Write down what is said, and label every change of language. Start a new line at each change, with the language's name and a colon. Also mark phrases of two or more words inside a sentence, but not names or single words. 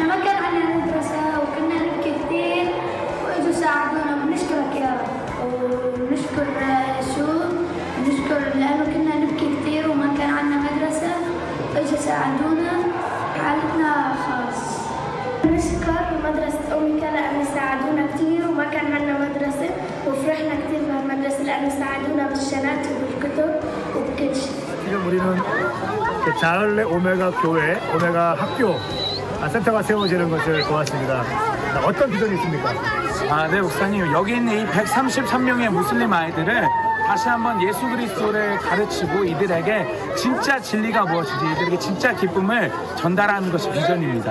Arabic: ما كان عندنا مدرسة وكنا نبكي كثير وإجوا ساعدونا بنشكرك يا رب ونشكر يسوع ونشكر لأنه كنا نبكي كثير وما كان عندنا مدرسة وإجوا ساعدونا حالتنا خاص. نشكر مدرسة أمي لأنه ساعدونا كثير وما كان عندنا مدرسة وفرحنا كثير بالمدرسة لأنه ساعدونا بالشنات وبالكتب وبكل شيء.
Korean: 지금 우리는 그 자을레 오메가 교회, 오메가 학교 센터가 세워지는 것을 보았습니다. 자, 어떤 비전이 있습니까? 네, 목사님. 여기 있는 이 133명의 무슬림 아이들을 다시 한번 예수 그리스도를 가르치고 이들에게 진짜 진리가 무엇인지 이들에게 진짜 기쁨을 전달하는 것이 비전입니다.